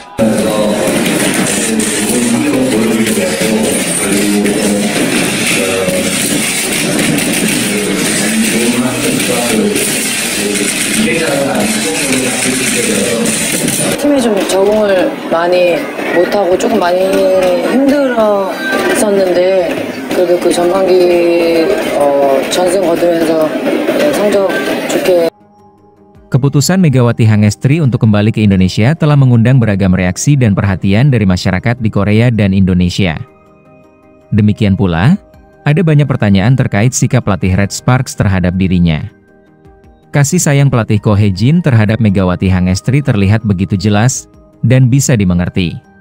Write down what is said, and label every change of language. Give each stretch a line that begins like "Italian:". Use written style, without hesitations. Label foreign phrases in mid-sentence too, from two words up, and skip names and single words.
Korean: 팀이 좀 적응을 많이 못하고 조금 많이 힘들어 했었는데 그래도 그 전반기 전승 거두면서 성적 좋게.
Indonesian: Keputusan Megawati Hangestri untuk kembali ke Indonesia telah mengundang beragam reaksi dan perhatian dari masyarakat di Korea dan Indonesia. Demikian pula, ada banyak pertanyaan terkait sikap pelatih Red Sparks terhadap dirinya. Kasih sayang pelatih Ko Hye-jin terhadap Megawati Hangestri terlihat begitu jelas dan bisa dimengerti.